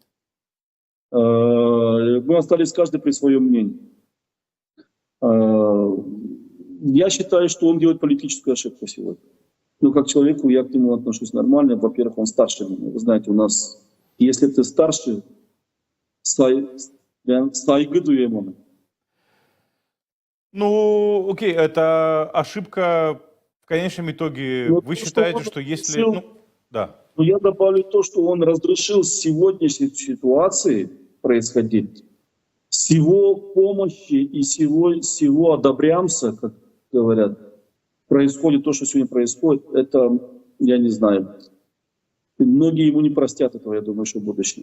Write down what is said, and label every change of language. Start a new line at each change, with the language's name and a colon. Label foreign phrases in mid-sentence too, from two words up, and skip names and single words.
Russian: Мы остались каждый при своем мнении. Я считаю, что он делает политическую ошибку сегодня. Но как человеку я к нему отношусь нормально. Во-первых, он старше меня. Вы знаете, у нас, если ты старше,
Turkish: saygı duyuyorum ona.
Russian: Ну, окей, это ошибка в конечном итоге. Но Вы то, что считаете, он что если... разрешил- Ну, да. Но я добавлю то, что он разрешил сегодняшней ситуации происходить. С его помощи и с его одобрямся, как говорят, происходит то, что сегодня происходит, это, я не знаю, многие ему не простят этого, я думаю, что в будущем.